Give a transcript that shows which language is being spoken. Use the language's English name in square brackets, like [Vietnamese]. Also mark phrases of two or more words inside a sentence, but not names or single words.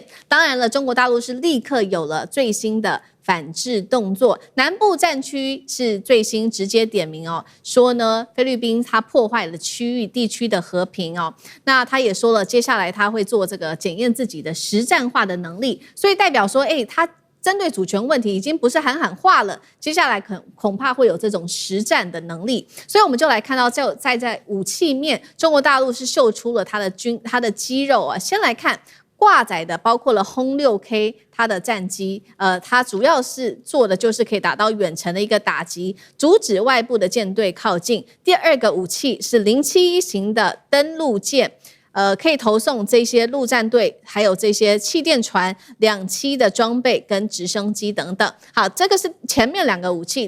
[Chinese] 當然了，中國大陸是立刻有了最新的反制動作，南部戰區是最新直接點名說呢，菲律賓它破壞了區域地區的和平那他也說了，接下來他會做這個檢驗自己的實戰化的能力，所以代表說，他針對主權問題，已經不是喊喊話了，接下來恐怕會有這種實戰的能力。所以我們就來看到在武器面，中國大陸是秀出了它的肌肉啊。先來看掛載的，包括了轟 6K 它的戰機，它主要是做的就是可以達到遠程的一個打擊，阻止外部的艦隊靠近。第二個武器是071型的登陸艦。可以投送這些陸戰隊，還有這些氣墊船、2棲的裝備跟直升機等等。好，這個是前面2個武器。